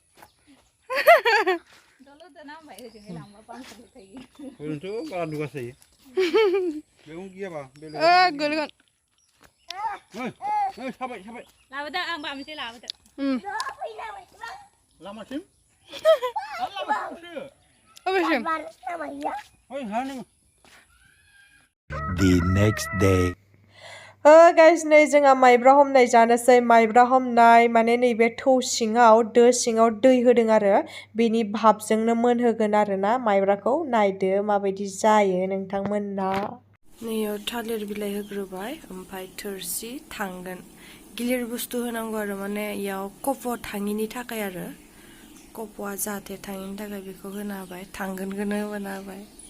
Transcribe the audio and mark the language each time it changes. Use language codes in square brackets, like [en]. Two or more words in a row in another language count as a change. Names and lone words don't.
[brx] ओरैनोथ' बारा नुगासै बेयाव गैयाबा गोलैगोन साबाय साबाय लाबोदो आं बामसै लाबोदो लामासिम अबेसिम [en] The next day. [brx] गाइस नै जोंहा माइब्रा हमनाय जानोसै माइब्रा हमनाय माने नैबे थौ सिङाव दो सिङाव दै होदों आरो बेनि भाबजोंनो मोनहोगोन आरोना माइब्राखौ नायदो माबायदि जायो नोंथांमोना नैयाव थालिर बिलाइ होग्रोबाय ओमफ्राय थोरसि थांगोन गिलिर बुस्थु होनांगौ आरो माने इयाव कफ' थाङिनि थाखाय आरो कफ'आ जाहाथे थाङिनि थाखाय बेखौ होना होबाय थांगोनखौनो होना होबाय